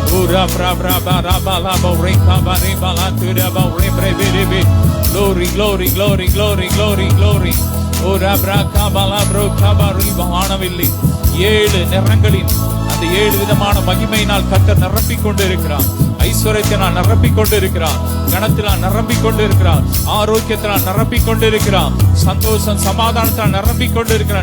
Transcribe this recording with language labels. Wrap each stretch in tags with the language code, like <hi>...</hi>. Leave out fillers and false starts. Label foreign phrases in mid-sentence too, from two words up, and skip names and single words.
<en>Ura bra bra bra bala borika bari bala tura bore bre. Glory, glory, glory, glory, glory, glory. Ura bra kabala bro kabari</en> <ta>வானவில்லை 7 நிறங்களின் அந்த 7 விதமான மகிமையினால் கர்த்தர் நிரப்பிக் கொண்டு இருக்கிறார். ஐஸ்வர்யத்தினால் நிரப்பிக் கொண்டு இருக்கிறார். கனத்தினால் நிரப்பிக் கொண்டு இருக்கிறார். ஆரோக்கியத்தினால் நிரப்பிக் கொண்டு இருக்கிறார். சந்தோஷம் சமாதானத்தால் நிரப்பிக் கொண்டு இருக்கிறார்.</ta>